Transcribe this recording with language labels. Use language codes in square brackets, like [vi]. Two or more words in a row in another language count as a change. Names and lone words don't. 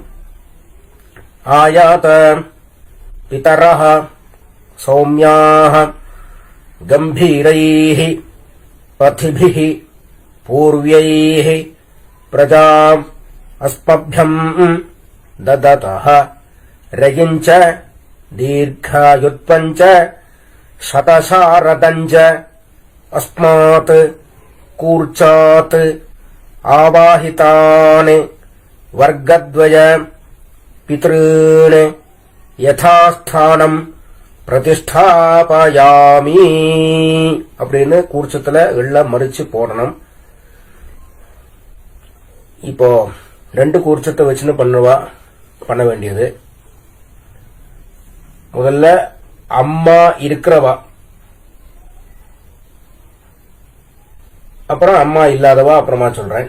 [sa] ஆயாத பிதரஹ சௌம்யாஹ கம்பீரைஹ பதிபிஹ பூர்வ்யைஹ பிரஜாம் அஸ்மப்யம் தததஹ ரயிஞ்ச தீர்காயுத்வஞ்ச शतशारदञ्ज अस्मात् कूर्चात् आवाहितान् वर्गद्वय पितॄन् यथास्थानं प्रतिष्ठापयामि [ta] அப்படின்னு கூர்ச்சத்துல எள்ள மறிச்சு போடணும். இப்போ ரெண்டு கூர்ச்சத்தை வச்சுன்னு பண்ண வேண்டியது. முதல்ல அம்மா இருக்கிறவா, அப்புறம் அம்மா இல்லாதவா அப்புறமா சொல்றேன்.